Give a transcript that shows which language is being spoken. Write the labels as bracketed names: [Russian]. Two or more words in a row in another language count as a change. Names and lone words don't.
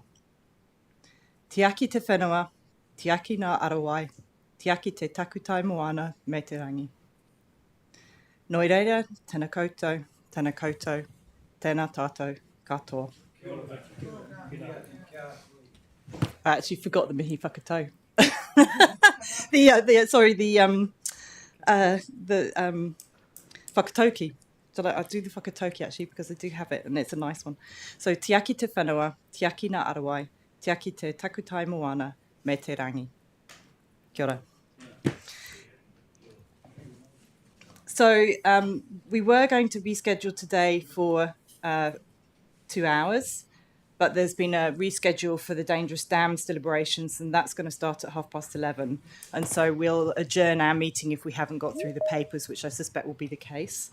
[Māori] Tiaki te whenua, tiaki ngā arawai, tiaki te takutai moana me te rangi. Noi reira, tēnā koutou, tēnā tātou katoa. [English] I actually forgot the [Māori] Mihi Whakatau. [English] the whakatauki. I'll do the whakatauki actually because I do have it and it's a nice one. [Māori] So tiaki te whenua, tiaki ngā arawai, tiaki te takutai moana me te rangi. Kia ora. [English] So we were going to be scheduled today for 2 hours, but there's been a reschedule for the dangerous dams deliberations, and that's going to start at 11:30. And so we'll adjourn our meeting if we haven't got through the papers, which I suspect will be the case.